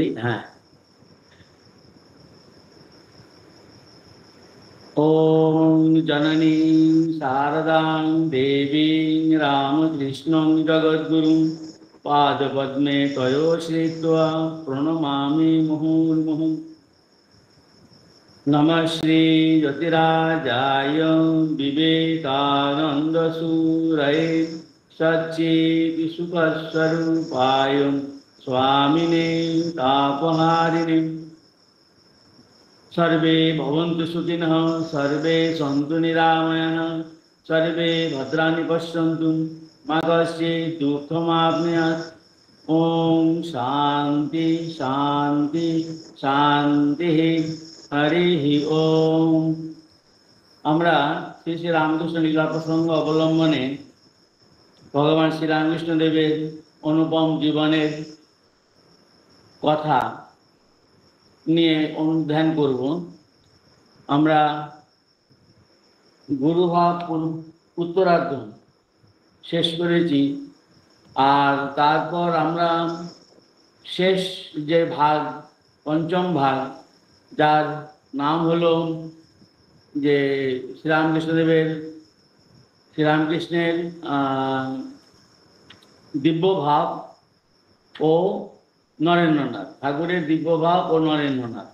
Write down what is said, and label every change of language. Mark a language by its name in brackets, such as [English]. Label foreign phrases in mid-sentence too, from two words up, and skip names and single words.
[Sanskrit] হ্যাঁ, ওম জননী শারদাং দেবীং রামকৃষ্ণং জগদ্গুরুং পাদপদ্মে তয়োশ্রিত্বা প্রণমামি মুহুর্মুহুঃ। নমঃ শ্রী জ্যোতিরাজায় বিবেকানন্দসূরয়ে সচ্চিৎসুখস্বরূপায় স্বামিনে তাপহারিণে। सर्वे भवन्तु सुखिनः, सर्वे सन्तु निरामयाः, सर्वे भद्राणि पश्यन्तु मा कश्चित् दुःखमाप्नुयात्। ओम शांति शांति शांति। हरिः ओम। [Bangla] আমরা শ্রী শ্রী রামকৃষ্ণ লীলা প্রসঙ্গ অবলম্বনে ভগবান শ্রী রামকৃষ্ণ দেবের অনুপম জীবনের কথা নিয়ে অনুধ্যান করব। আমরা গুরুভাব উত্তরার্ধ শেষ করেছি, আর তারপর আমরা শেষ যে ভাগ, পঞ্চম ভাগ, যার নাম হলো যে শ্রীরামকৃষ্ণের দিব্যভাব ও নরেন্দ্রনাথ ঠাকুরের দিব্যভাব ও নরেন্দ্রনাথ।